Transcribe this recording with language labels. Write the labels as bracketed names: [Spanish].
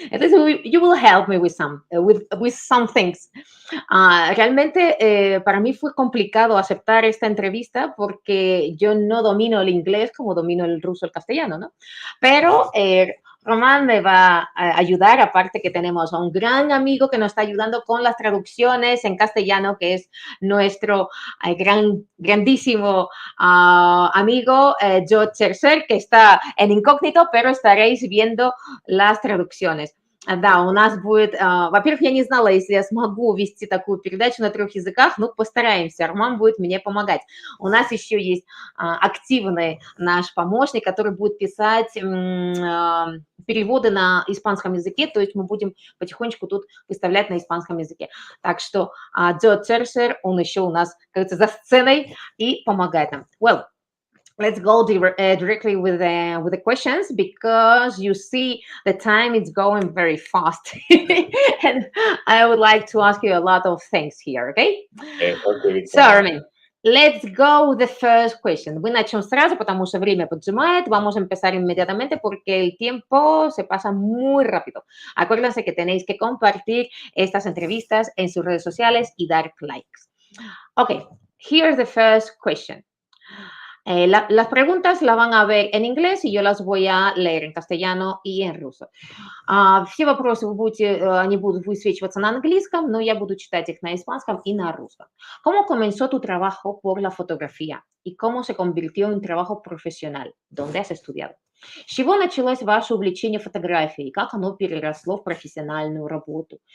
[English] At least you will help me with some things. [Spanish] Realmente para mí fue complicado aceptar esta entrevista porque yo no domino el inglés como domino el ruso, el castellano, ¿no? Pero Román me va a ayudar, aparte que tenemos a un gran amigo que nos está ayudando con las traducciones en castellano, que es nuestro grandísimo amigo 𝘙𝘰𝘮𝘪𝘍, que está en incógnito, pero estaréis viendo las traducciones. [Russian] Да, у нас будет, во-первых, я не знала, если я смогу вести такую передачу на 3 языках, ну, постараемся, Роман будет мне помогать. У нас еще есть активный наш помощник, который будет писать переводы на испанском языке, то есть мы будем потихонечку тут выставлять на испанском языке. Так что 𝘙𝘰𝘮𝘪𝘍, он еще у нас, как говорится, за сценой и помогает нам. [English] Well, let's go directly with the questions because you see the time is going very fast and I would like to ask you a lot of things here, okay? Okay, So, Romain, let's go with the first question. [Russian] Мы начнем сразу, потому что время поджимает. [Spanish] Vamos a empezar inmediatamente porque el tiempo se pasa muy rápido. Acuérdense que tenéis que compartir estas entrevistas en sus redes sociales y dar likes. [English] Okay, here's the first question. [Spanish] Las preguntas las van a ver en inglés и yo las voy a leer en castellano и en ruso. [Russian] Все вопросы они будут высвечиваться на английском, но я буду читать их на испанском и на русском. [Spanish] ¿Cómo comenzó tu trabajo por la fotografía? ¿Y cómo se convirtió en un trabajo profesional? ¿Dónde has estudiado? [Russian] С чего началось ваше увлечение фотографией? Как оно переросло в профессиональную работу?